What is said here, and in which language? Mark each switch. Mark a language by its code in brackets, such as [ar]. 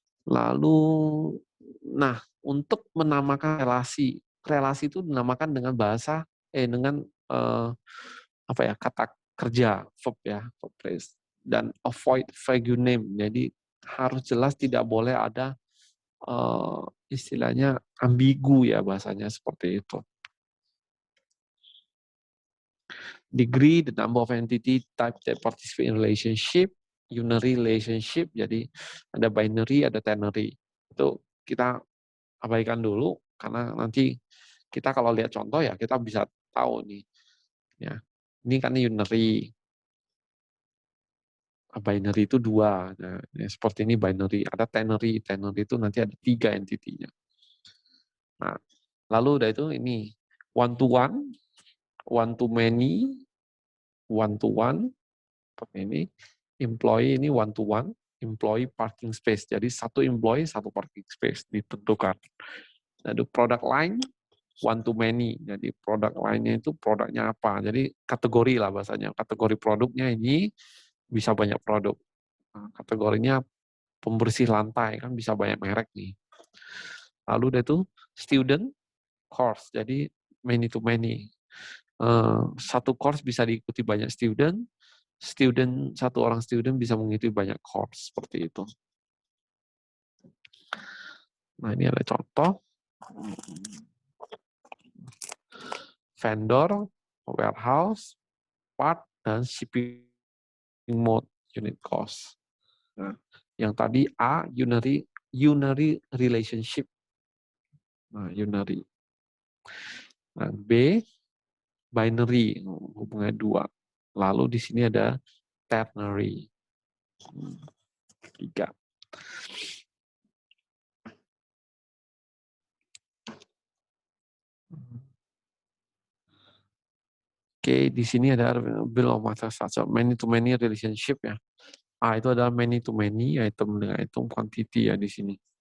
[id] Lalu nah, untuk menamakan relasi itu dinamakan dengan dengan apa ya, kata kerja, verb ya, verb phrase, dan [en] avoid vague name. [id] Jadi harus jelas, tidak boleh ada istilahnya ambigu ya, bahasanya seperti itu. [en] Degree, the number of entity type that participate in relationship, unary relationship, [id] jadi ada binary, ada ternary. Itu kita abaikan dulu, karena nanti kita kalau lihat contoh ya kita bisa tahu nih. Ya, ini kan unary. Binary itu 2. Nah, seperti ini binary. Ada ternary. Ternary itu nanti ada 3 entitinya. Nah, lalu udah itu ini one to one to many, one to one, seperti ini. Employee ini one to one. employee parking space. Jadi satu employee, satu parking space ditentukan. Jadi [en] product line, one to many. [id] Jadi produk lainnya itu produknya apa. Jadi kategori lah bahasanya. Kategori produknya ini bisa banyak produk. Nah, kategorinya pembersih lantai, kan bisa banyak merek nih. Lalu ada itu student course, jadi many to many. Satu course bisa diikuti banyak student, satu orang student bisa mengikuti banyak course, seperti itu. Nah, ini ada contoh. [en] Vendor, warehouse, part, dan shipping mode, unit cost. [id] Nah, yang tadi A, unary relationship. Nah, unary. Nah, B, binary, hubungannya dua. Lalu di sini ada ternary. 3. Oke, di sini ada [en] bill of material many to many relationship ya. [id] A itu adalah many to many, item dengan item quantity ya di sini.